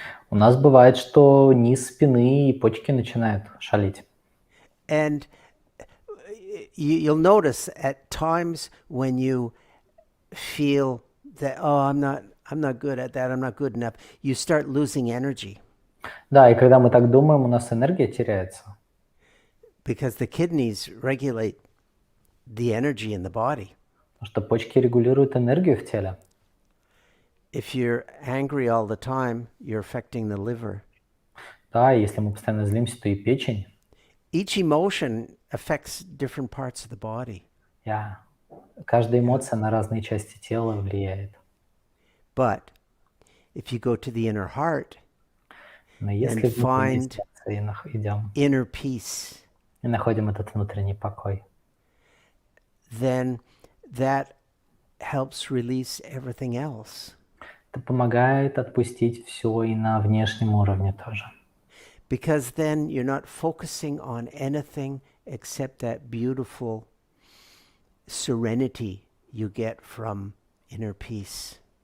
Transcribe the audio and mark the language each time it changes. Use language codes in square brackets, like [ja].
[ru] У нас бывает, что низ спины и почки начинают шалить. [en] And you'll notice at times when you feel that, oh, I'm not good at that, I'm not good enough, you start losing energy. [ru] Да, и когда мы так думаем, у нас энергия теряется. [en] Because the kidneys regulate the energy in the body. [ru] Потому что почки регулируют энергию в теле. [en] If you're angry all the time, you're affecting the liver. [ru] Да, если мы постоянно злимся, то и печень. [en] Each emotion affects different parts of the body. [ru] Каждая эмоция на разные части тела влияет. [en] But if you go to the inner heart and find inner peace, [ru] и находим этот внутренний покой, [en] then that helps release everything else. [ru] Это помогает отпустить все и на внешнем уровне тоже. [en] Because then you're not focusing on anything except that beautiful serenity you get from inner peace.